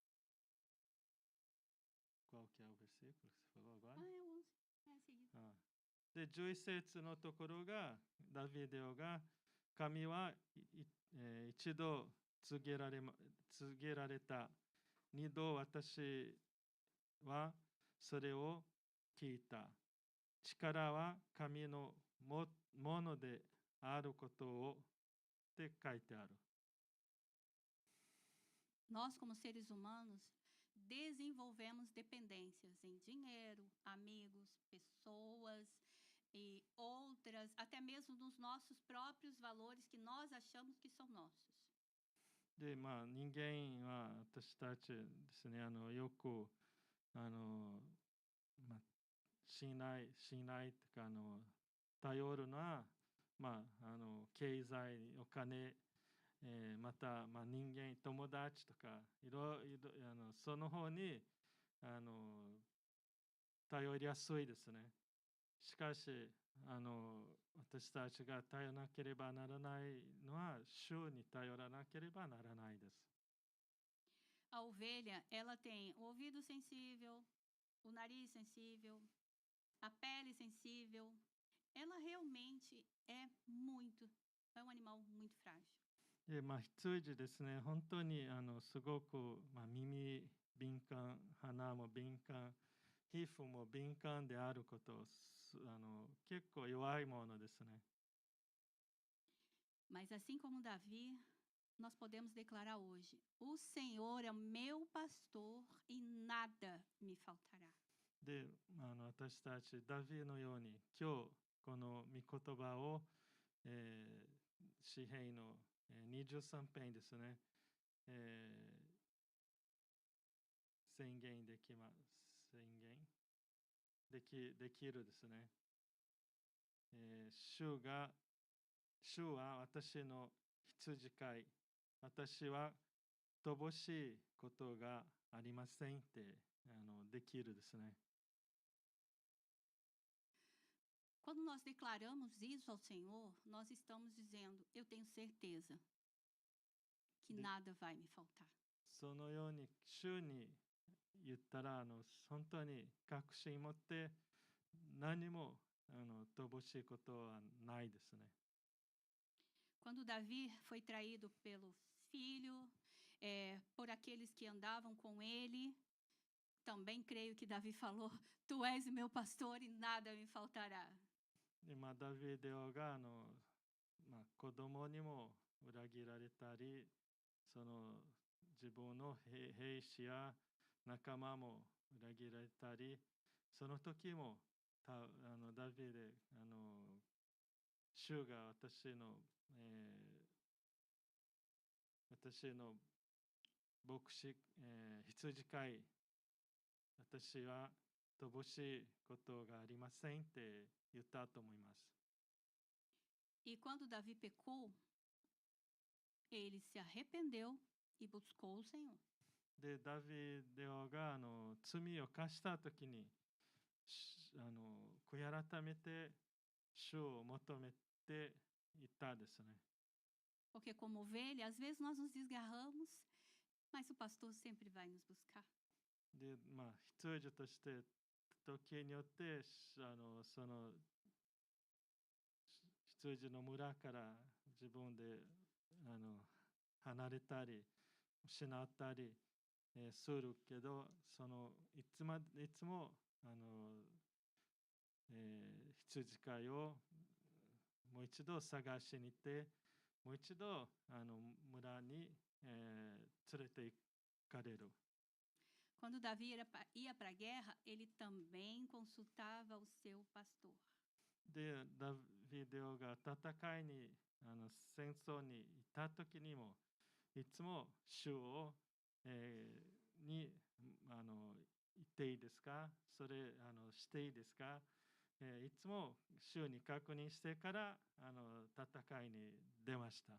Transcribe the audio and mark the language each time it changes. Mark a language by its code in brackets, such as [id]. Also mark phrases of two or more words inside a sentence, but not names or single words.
[ja] で、11節のところがダビデ王が神は一度告げられた。二度私はそれを聞いた。力は神のものであることをって書いてある。 [pt] Nós, como seres humanos, desenvolvemos dependências em dinheiro, amigos, pessoas e outras, até mesmo nos nossos próprios valores que nós achamos que são nossos. [ja] で、人間は私たちですね、よく信頼とか頼るのは、経済、お金、また、人間、友達とかいろいろその方に頼りやすいですね。しかし私たちが頼らなければならないのは主に頼らなければならないです。 [pt] A ovelha, ela tem o ouvido sensível, o nariz sensível, a pele sensível. Ela realmente é um animal muito frágil. [ja] で、羊ですね、本当にすごく、耳敏感、鼻も敏感、皮膚も敏感であることを結構弱いものですね。 [pt] Mas assim como Davi, nós podemos declarar hoje: o Senhor é o meu pastor e nada me faltará. [ja] で、私たちダビデのように今日この御言葉を、詩篇の23編ですね、宣言できるですね。主は私の羊飼い、私は乏しいことがありませんってできるですね。 [pt] Quando nós declaramos isso ao Senhor, nós estamos dizendo: eu tenho certeza que nada vai me faltar. [ja] そのように主に言ったら本当に確信持って何も乏しいことはないですね。 [pt] Quando Davi foi traído pelo filho, por aqueles que andavam com ele, também creio que Davi falou: Tu és meu pastor e nada me faltará. [ja] でダビデオが子供にも裏切られたり、その自分の兵士や仲間も裏切られたり、その時もダビデ主が私の牧師、羊飼い、私は乏しいことがありませんって言ったと思います。 [pt] E quando Davi pecou, ele se arrependeu e buscou o Senhor. [ja] で、ダビデオが罪を犯したときに悔い改めて主を求めていったですね。 [pt] Porque como ovelha, às vezes nós nos desgarramos, mas o pastor sempre vai nos buscar. [ja] で、羊として時によってその羊の村から自分で離れたり失ったりするけど、いつも羊飼いをもう一度探しに行って、もう一度村に連れて行かれる。 [pt] Quando Davi ia para a guerra, ele também consultava o seu pastor. [ja] で、ダビデオが戦いに戦争に行った時にもいつも主を、に言っていいですか、それしていいですか、いつも主に確認してから戦いに出ました。